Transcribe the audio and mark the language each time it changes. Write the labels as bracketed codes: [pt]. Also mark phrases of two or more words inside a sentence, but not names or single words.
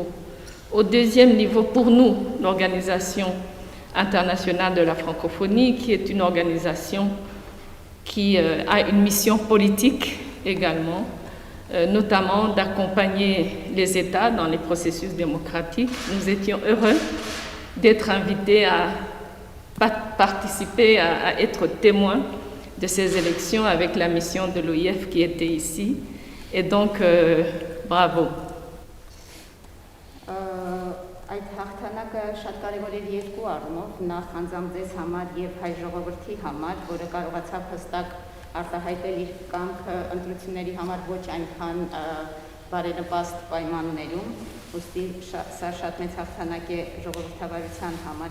[fr] Au deuxième niveau, pour nous, l'Organisation internationale de la francophonie, qui est une organisation qui a une mission politique également, notamment d'accompagner les États dans les processus démocratiques. Nous étions heureux d'être invités à participer, à être témoins de ces élections avec la mission de l'OIF qui était ici. Et donc, bravo. [hy] Այդ հաղթանակը շատ կարևոր էր երկու առումով, նախ անձամբ ձեզ համար եւ հայ ժողովրդի համար, որը կարողացավ հստակ արտահայտել իր կամքը ընտրությունների համար ոչ այնքան բարենպաստ պայմաններում, ուստի սա շատ մեծ հաղթանակ է ժողովրդավարության համար